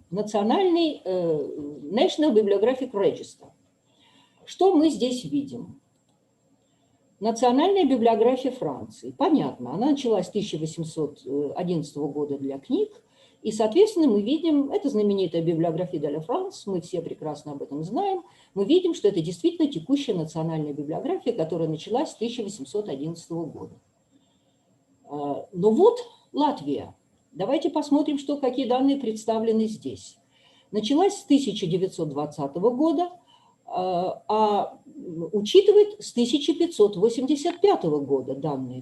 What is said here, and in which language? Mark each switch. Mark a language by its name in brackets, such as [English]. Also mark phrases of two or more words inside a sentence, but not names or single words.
[Russian] Национальный [English] National Bibliographic Register. [Russian] Что мы здесь видим? Национальная библиография Франции. Понятно, она началась с 1811 года для книг. И, соответственно, мы видим, это знаменитая библиография [French] de la France, [Russian] мы все прекрасно об этом знаем. Мы видим, что это действительно текущая национальная библиография, которая началась с 1811 года. Но вот Латвия. Давайте посмотрим, какие данные представлены здесь. Началась с 1920 года, а учитывает с 1585 года данные.